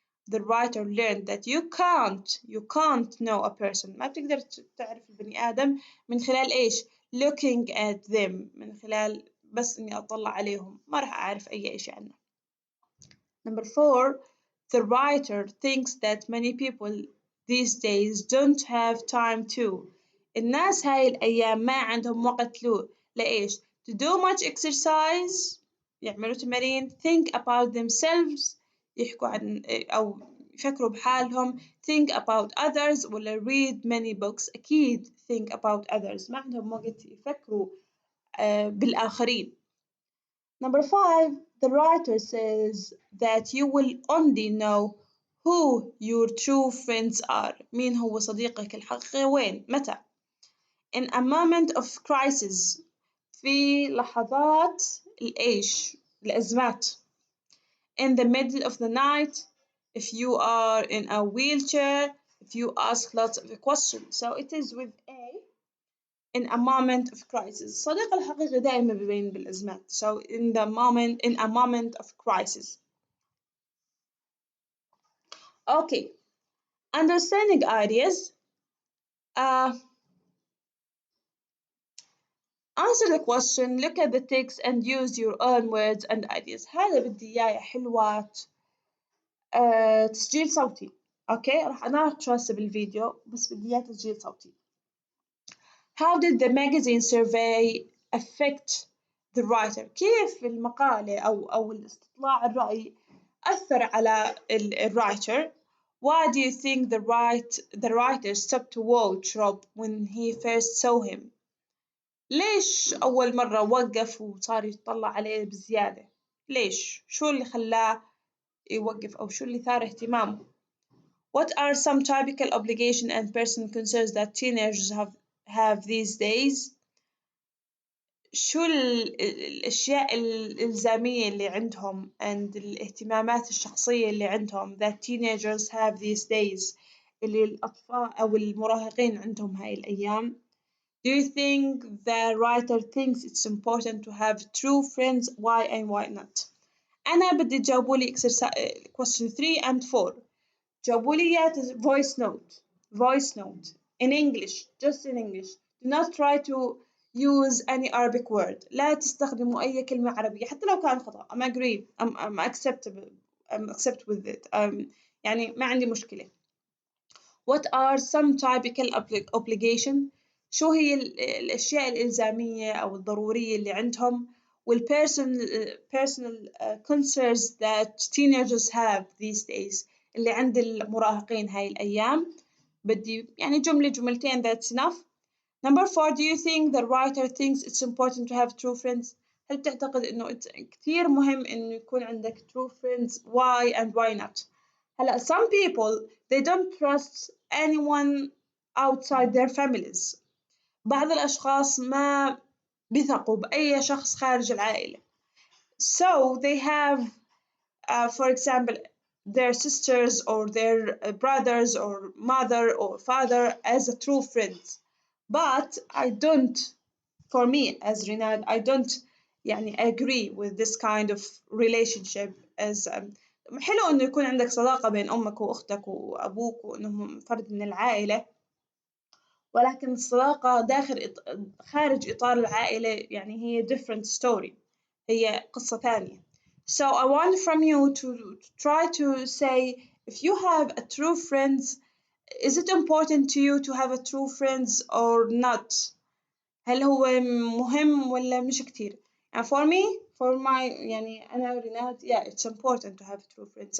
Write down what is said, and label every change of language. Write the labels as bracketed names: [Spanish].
[English] The writer learned that you can't know a person [Arabic] ما بتقدر تعرف البني آدم من خلال إيش [English] looking at them [Arabic] من خلال بس إني أطلع عليهم ما راح أعرف أي إشي عنه. [English] Number 4 the writer thinks that many people these days don't have time to. [Arabic] الناس هاي الأيام ما عندهم وقت لإيش [English] to do much exercise [Arabic] يعملوا تمارين [English] think about themselves [Arabic] يحكوا عن أو يفكروا بحالهم [English] think about others [Arabic] ولا [English] read many books [Arabic] أكيد think about others ما عندهم وقت يفكروا بالآخرين. [English] Number 5 the writer says that you will only know who your true friends are. [Arabic] مين هو صديقك الحقيقي وين متى [English] in a moment of crisis [Arabic] في لحظات الإيش الأزمات [English] in the middle of the night if you are in a wheelchair if you ask lots of questions. So it is with A in a moment of crisis. [Arabic] الصديق الحقيقي دائما بيبين بالأزمات. [English] So in a moment of crisis. Okay. Understanding ideas. Answer the question, look at the text and use your own words and ideas. [Arabic] هذا بدي إياه حلوات تسجيل صوتي. أوكي راح أناقشه هسه بالفيديو بس بدي إياه تسجيل صوتي. [English] How did the magazine survey affect the writer؟ [Arabic] كيف المقالة أو الاستطلاع الرأي أثر على الwriter؟ [English] Why do you think the writer stopped to watch Rob when he first saw him؟ [Arabic] ليش أول مرة وقف وصار يطلع عليه بزيادة؟ ليش؟ شو اللي خلاه يوقف أو شو اللي ثار اهتمامه؟ [English] What are some typical obligation and personal concerns that teenagers have these days؟ [Arabic] شو الأشياء الإلزامية اللي عندهم and الاهتمامات الشخصية اللي عندهم [English] that teenagers have these days [Arabic] اللي الأطفال أو المراهقين عندهم هاي الأيام. [English] Do you think the writer thinks it's important to have true friends? Why and why not? [Arabic] أنا بدي تجاوبوا لي [English] question 3 and 4. [Arabic] جاوبوا لي إياه [English] voice note in English just in English. Do not try to use any Arabic word. [Arabic] لا تستخدموا أي كلمة عربية حتى لو كان خطأ. [English] I'm agree. I'm accept with it. [Arabic] يعني ما عندي مشكلة. [English] What are some typical obligation؟ [Arabic] شو هي الأشياء الإلزامية أو الضرورية اللي عندهم [English] personal concerns that teenagers have these days [Arabic] اللي عند المراهقين هاي الأيام. بدي يعني جملة جملتين [English] that's enough. Number 4, do you think the writer thinks it's important to have true friends؟ [Arabic] هل تعتقد إنه كتير مهم إنه يكون عندك true [English] friends؟ Why and why not؟ هلا some people they don't trust anyone outside their families. [Arabic] بعض الأشخاص ما بيثقوا بأي شخص خارج العائلة. [English] So they have for example their sisters or their brothers or mother or father as a true friends. But I don't, for me as Rinad, I don't [Arabic] يعني [English] agree with this kind of relationship as [Arabic] حلو إنه يكون عندك صداقة بين أمك وأختك وأبوك وإنهم فرد من العائلة، ولكن الصداقة خارج إطار العائلة يعني هي [English] different story، [Arabic] هي قصة ثانية. [English] So I want from you to try to say if you have a true friends, is it important to you to have a true friends or not؟ [Arabic] هل هو مهم ولا مش كتير؟ [English] And for me, for my [Arabic] يعني أنا وريناد [English] yeah it's important to have true friends.